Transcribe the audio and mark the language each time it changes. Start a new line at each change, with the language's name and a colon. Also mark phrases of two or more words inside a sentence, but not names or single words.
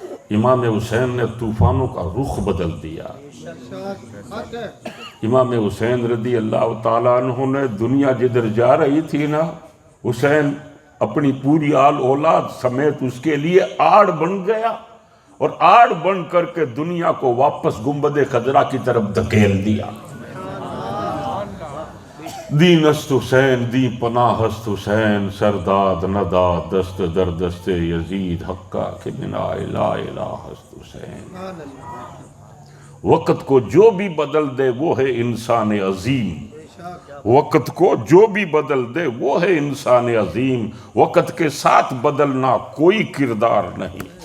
Urdu: امام حسین نے طوفانوں کا رخ بدل دیا۔ امام حسین
Arabic: رضی اللہ تعالیٰ عنہ
Urdu: نے دنیا جدھر جا رہی تھی نا، حسین اپنی پوری آل اولاد سمیت اس کے لیے آڑ بن گیا، اور آڑ بن کر کے دنیا کو واپس گنبد خضرا کی طرف دھکیل دیا۔
Persian: دین است حسین دی پناہ است حسین، سرداد نداد دست در دست یزید، حقا کہ بنا
Arabic: لا الہ
Persian: است حسین۔
Urdu: وقت کو جو بھی بدل دے وہ ہے انسان عظیم، وقت کو جو بھی بدل دے وہ ہے انسان عظیم، وقت کے ساتھ بدلنا کوئی کردار نہیں۔